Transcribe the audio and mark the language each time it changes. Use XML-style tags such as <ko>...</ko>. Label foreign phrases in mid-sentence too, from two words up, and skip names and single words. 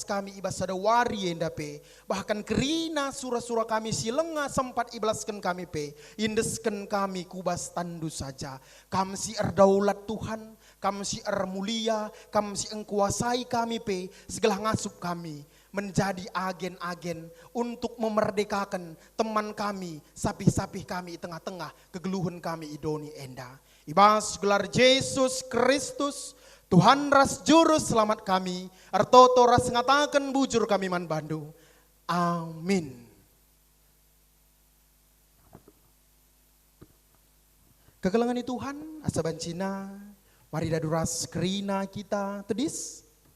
<btx>kami ibas ada wari enda pe, bahkan kerina surah-surah kami silenga sempat iblaskan kami pe, indeskan kami kubas tandu saja, kami si erdaulat Tuhan, kami si mulia, kami si engkuasai kami pe, segala ngasup kami</btx> <id>menjadi agen-agen untuk memerdekakan</id> <btx>teman kami, sapih-sapih kami tengah-tengah kegeluhan kami idoni enda. Ibas gelar Yesus Kristus, Tuhan ras juru selamat kami, artoto ras ngatakan bujur kami man bandu. Amin. Kegelangan Tuhan, asa bancina, mari daduras kerina kita tedis.</btx>